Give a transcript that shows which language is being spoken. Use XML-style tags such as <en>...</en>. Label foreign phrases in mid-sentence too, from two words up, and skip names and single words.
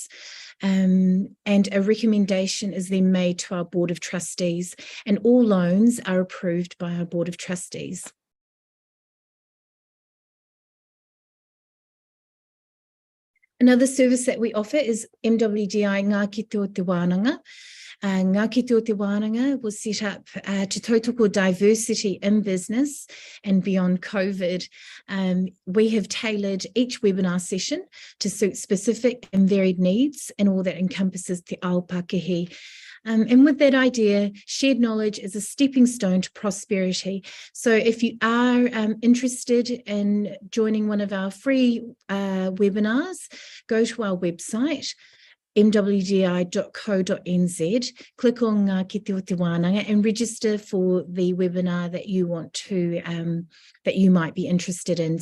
<en>And a recommendation is then made to our Board of Trustees, and all loans are approved by our Board of Trustees. Another service that we offer is MWDI Ngā Kite o Te Wānanga. Ngā Kite o Te Wānanga was set up to tautoko diversity in business and beyond COVID. We have tailored each webinar session to suit specific and varied needs, and all that encompasses</en> <mi>te ao Pākehī.</mi> <en>And with that idea, shared knowledge is a stepping stone to prosperity. So if you are interested in joining one of our free webinars, go to our website, mwdi.co.nz, click on Ngā Kite o Te Wānanga and register for the webinar that you want to, that you might be interested in.</en>